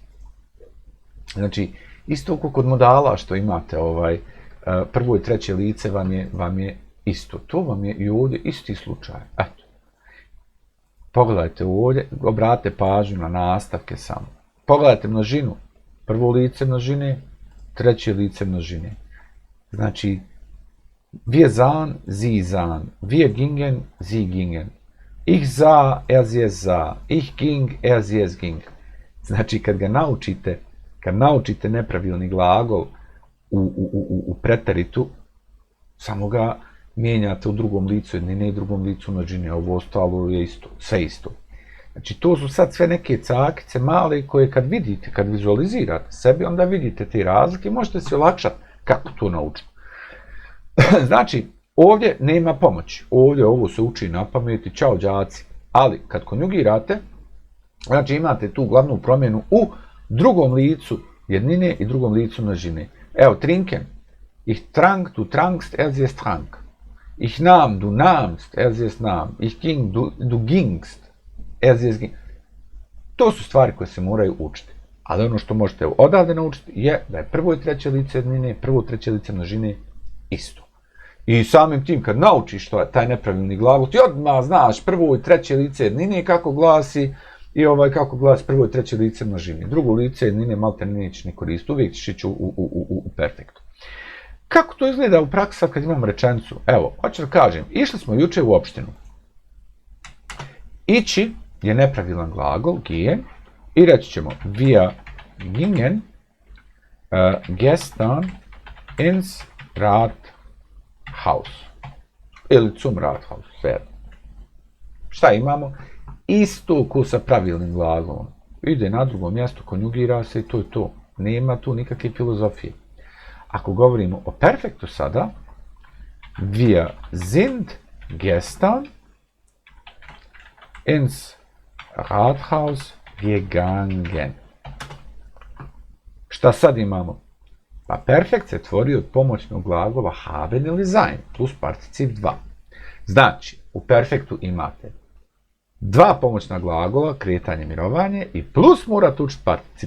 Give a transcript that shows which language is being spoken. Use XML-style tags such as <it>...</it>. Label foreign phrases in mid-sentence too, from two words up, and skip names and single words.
<bs>Znači, isto kod modala što imate, prvo i treće lice vam je isto. To vam je i ovdje isti slučaj. Eto. Pogledajte ovdje, obratite pažnju na nastavke samo. Pogledajte množinu. Prvo lice množine, treće lice množine. Znači,</bs> <de>wir sahen, sie sahen. Wir gingen, sie gingen. Ich sah, sie sah. Ich ging, sie ging.</de> <bs>Znači, kad naučite nepravilni glagol u preteritu, samo ga mijenjate u drugom licu jednine i drugom licu množine. Ovo ostalo je isto, sve isto. Znači, to su sad sve neke cakice male koje kad vidite, kad vizualizirate sebi, onda vidite te razlike i možete se olakšati kako to naučiti. Znači, ovdje nema pomoći. Ovdje ovo se uči na pamet i čao đaci. Ali, kad konjugirate, znači imate tu glavnu promjenu u drugom licu jednine i drugom licu množine. Evo, trinken.</bs> <de>Ich trank, du trankst, siehst trank. Ich nahm, du nahmst, siehst nahm. Ich ging, du gingst.</de> <bs>To su stvari koje se moraju učiti. Ali ono što možete odavde naučiti je da je prvo i treće lice jednine, prvo i treće lice množine isto. I samim tim kad naučiš taj nepravilni glagol, ti odmah znaš prvo i treće lice jednine kako glasi i kako glasi prvo i treće lice množine. Drugo lice jednine malte neće ni koristiti, uvijek ćeš ići u perfektu. Kako to izgleda u praksi kad imamo rečenicu? Evo, hoću da kažem, išli smo juče u opštinu. Ići je nepravilan glagol, gehen, i reći ćemo</bs> <de>wir gingen gestern ins Rathaus.</de> <bs>Ili</bs> <de>zum Rathaus,</de> <bs>sve. Šta imamo? Isto ko sa pravilnim glagolom. Ide na drugo mjesto, konjugira se i to je to. Nema tu nikakve filozofije. Ako govorimo o perfektu sada,</bs> <de>wir sind gestern ins Rathaus gegangen.</de> <bs>Šta sad imamo? Pa perfekt se tvori od pomoćnog glagola haben ili sein plus particip 2. Znači, u perfektu imate dva pomoćna glagola, kretanje, mirovanje i plus morate učiti particip.</bs>